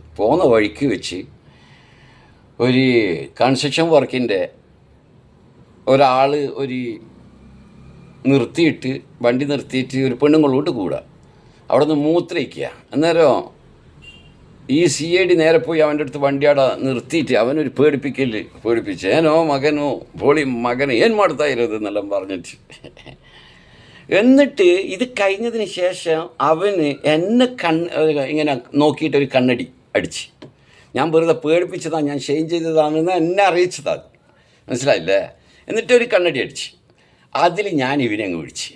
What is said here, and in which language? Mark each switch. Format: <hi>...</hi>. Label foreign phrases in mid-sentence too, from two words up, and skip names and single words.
<ml>പോകുന്ന വഴിക്ക് വെച്ച് ഒരു കൺസ്ട്രക്ഷൻ വർക്കിൻ്റെ ഒരാൾ നിർത്തിയിട്ട്, വണ്ടി നിർത്തിയിട്ട് ഒരു പെണ്ണുങ്ങളോട്ട് കൂടാ. അവിടെ നിന്ന് മൂത്രയിക്കുക. അന്നേരം ഈ CID നേരെ പോയി അവൻ്റെ അടുത്ത് വണ്ടി അവിടെ നിർത്തിയിട്ട് അവനൊരു പേടിപ്പിച്ച്,</ml> <kn>ಏನೋ ಮಗನು ಬೋಳಿ ಮಗನು ಏನು ಮಾಡ್ತಾ ಇರೋದು</kn> <ml>എന്നെല്ലാം പറഞ്ഞിട്ട്. എന്നിട്ട് ഇത് കഴിഞ്ഞതിന് ശേഷം അവന് എന്നെ ഇങ്ങനെ നോക്കിയിട്ട് ഒരു കണ്ണടി അടിച്ച്. ഞാൻ വെറുതെ പേടിപ്പിച്ചതാണ്, ഞാൻ ഷെയിം ചെയ്തതാണെന്ന് എന്നെ അറിയിച്ചതാണ്, മനസ്സിലായില്ലേ? എന്നിട്ടൊരു കണ്ണടി അടിച്ച്. അതിൽ ഞാൻ ഇവനെ അങ്ങ് വിളിച്ച്.</ml>